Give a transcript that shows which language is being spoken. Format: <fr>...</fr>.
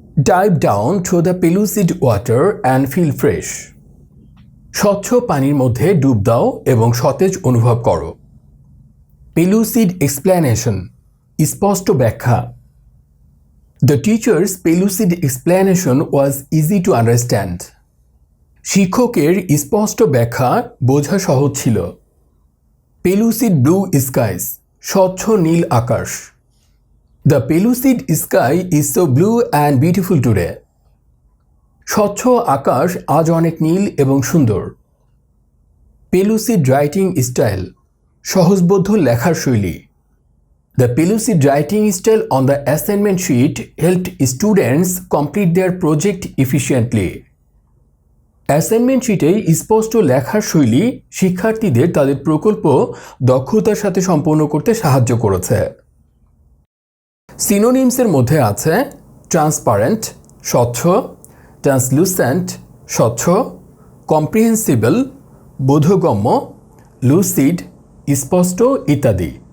<en>Dive down to the pellucid water and feel fresh.</en> <bn>স্বচ্ছ পানির মধ্যে ডুব দাও এবং সতেজ অনুভব করো। পেলুসিড এক্সপ্লেনেশন, স্পষ্ট ব্যাখ্যা।</bn> <en>The teacher's pellucid explanation was easy to understand.</en> <bn>শিক্ষকের স্পষ্ট ব্যাখ্যা বোঝা সহজ ছিল। পেলুসিড ব্লু স্কাইস, স্বচ্ছ নীল আকাশ।</bn> <en>The pellucid sky is so blue and beautiful today.</en> <bn>স্বচ্ছ আকাশ আজ অনেক নীল এবং সুন্দর। পেলুসিড রাইটিং স্টাইল, সহজবোধ্য লেখার শৈলী।</bn> <en>The pellucid writing style on the assignment sheet helped students complete their project efficiently.</en> <bn>Assignment শিটে স্পষ্ট লেখার শৈলী শিক্ষার্থীদের তাদের প্রকল্প দক্ষতার সাথে সম্পন্ন করতে সাহায্য করেছে। সিনোনিমসের মধ্যে আছে ট্রান্সপারেন্ট, স্বচ্ছ, ট্রান্সলুসেন্ট, স্বচ্ছ, কম্প্রিহেন্সিবল, বোধগম্য, লুসিড, স্পষ্ট ইত্যাদি।</bn>